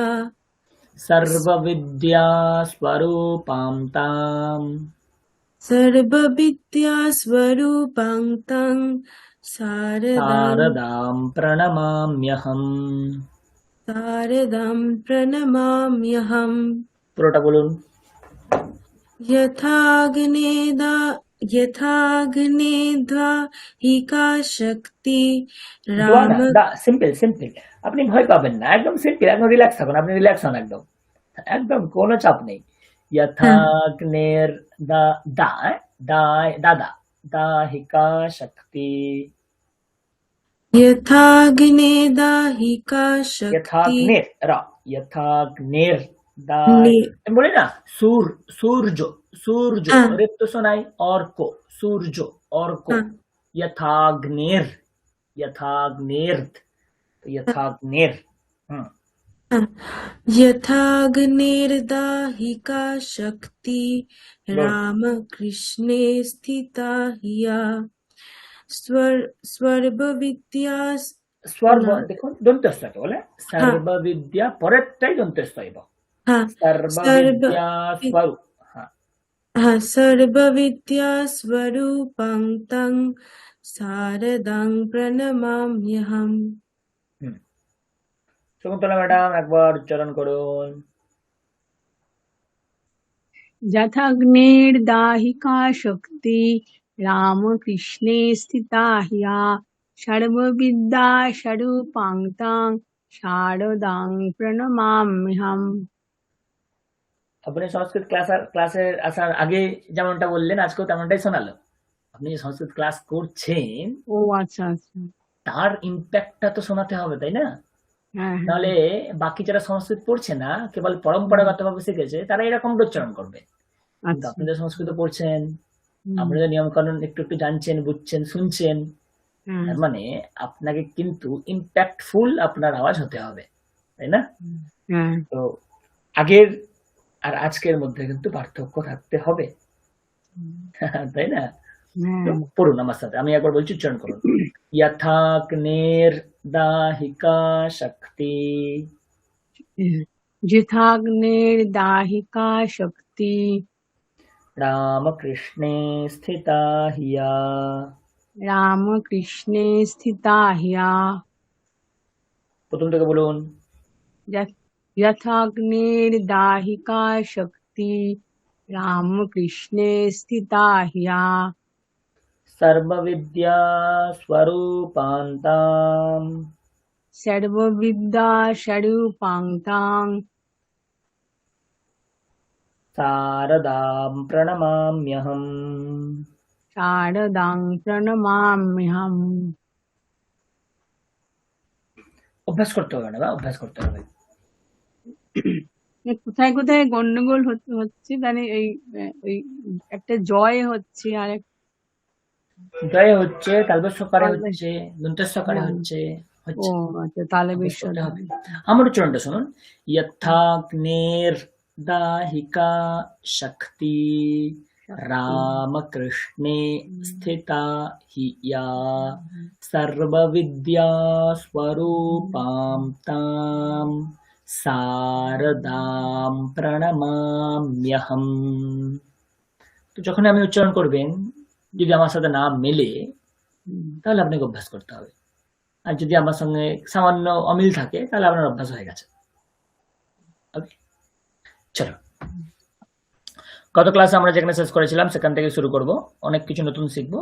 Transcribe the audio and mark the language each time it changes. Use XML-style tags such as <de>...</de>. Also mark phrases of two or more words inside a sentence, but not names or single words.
<sa>सर्वविद्या स्वरूपां ताम् सर्वविद्यास्वरूपां तं शारदां शारदां प्रणमाम्यहम्। शारदां प्रणमाम्यहम्।</sa> <bn>পুরোটা বলুন।</bn> <sa>यथाग्नेदाहिका शक्ति</sa> <bn>দোয়া না,</bn> <sa>राम।</sa> <bn>দা,</bn> <en>simple simple.</en> <bn>আপনি ভয় পাবেন না, একদম সিম্পল, একদম রিল্যাক্স থাকুন, আপনি রিল্যাক্স হন, একদম একদম কোনো চাপ নেই।</bn> <hi>हाँ</hi> <sa>यथाग्नेर दा दा दा दादा दाहिका शक्ति। यथाग्नेदाहिका शक्ति यथाग्नेर रा, यथाग्नेर दा, ने</sa> <hi>बोले ना, सूर्य सूर्य, हाँ रिप तो सुनाई, और को सूर्य, और को हाँ</hi> <sa>यथाग्नेर, यथाग्नेर, तो यथाग्नेर।</sa> <hi>हाँ।</hi> <sa>यथाग्निर्दाहिका शक्ति</sa> <en>गुड।</en> <sa>रामकृष्णे स्थिता हिया। सर्वविद्या স্বর</sa> <hi>ना</hi> <bn>দেখুন, দন্তস্বকে বলে</bn> <hi>हाँ</hi> <bn>সর্ববিদ্যা, পরেরটাই দন্তস্বইব।</bn> <hi>हाँ सर्व</hi> <bn>সর্ববিদ্যা স্বরূপ, হ্যাঁ।</bn> <sa>हाँ सर्वविद्या स्वरूपं तं शारदां प्रणमाम्यहम्।</sa> <bn>হুম, শকুন্তলা ম্যাডাম একবার উচ্চারণ করুন।</bn> <sa>यथाग्निर्दाहिका शक्ति रामकृष्णे स्थिता ह्या सर्वविद्या स्वरूपां तां शारदां प्रणमाम्यहम्।</sa> <bn>আপনি সংস্কৃত ক্লাসের আসার আগে যেমনটা বললেন, আজকেও তেমনটাই শোনালো। আপনি যে সংস্কৃত ক্লাস করছেন ও আচ্ছা আচ্ছা, তার ইম্প্যাক্টটা তো শোনাতে হবে, তাই না? হ্যাঁ হ্যাঁ নাহলে বাকি যারা সংস্কৃত পড়ছে না, কেবল পরম্পরাগত ভাবে শিখেছে, তারা এরকমটা উচ্চারণ করবে। কিন্তু আচ্ছা আপনি যে সংস্কৃত পড়ছেন, হুম, আপনাদের নিয়ম কানুন একটু একটু জানছেন, বুঝছেন, শুনছেন, হ্যাঁ তার মানে আপনাকে কিন্তু ইম্প্যাক্টফুল আপনার আওয়াজ হতে হবে, তাই না? হ্যাঁ তো আগের আর আজকের মধ্যে কিন্তু পার্থক্য থাকতে হবে, তাই না? তো হ্যাঁ পড়ুন আমার সাথে, আমি একবার বলছি, উচ্চারণ করুন।</bn> <sa>यथाग्नेर दाहिका शक्ति यथाग्निर्दाहिका शक्ति रामकृष्णे स्थिता हिया। रामकृष्णे स्थिता ह्या</sa> <bn>প্রথম থেকে বলুন।</bn> <sa>यथाग्निर्दाहिका शक्ति रामकृष्णे स्थिता ह्या सर्वविद्या स्वरूपान्ताम् सर्वविद्या स्वरूपां तां शारदां प्रणमाम्यहम्। शारदां प्रणमाम्यहम्।</sa> <bn>অভ্যাস করতে হবে না, অভ্যাস করতে হবে। কোথায় কোথায় গন্ডগোল হচ্ছে মানে এই একটা জয় হচ্ছে আর জয় হচ্ছে, তালবস্যকারে তালবে হচ্ছে, দন্তস্যকারে হচ্ছে, ও হচ্ছে। আচ্ছা তাহলে অভ্যাস বিশ্বর করতে হবে। আমার উচ্চারণটা শুনুন।</bn> <sa>यथाग्नेर दाहिका शक्ति रामकृष्णे स्थिता हि या सर्वविद्यास्वरूपां तां शारदां प्रणमाम्यहम्।</sa> <bn>তো যখন আমি উচ্চারণ করবেন যদি আমার সাথে না মেলে তাহলে আপনাকে অভ্যাস করতে হবে, আর যদি আমার সঙ্গে সামান্য অমিল থাকে তাহলে আপনার অভ্যাস হয়ে গেছে। ওকে, চলো গত ক্লাসে আমরা যেখানে শেষ করেছিলাম সেখান থেকে শুরু করব, অনেক কিছু নতুন শিখবো।</bn>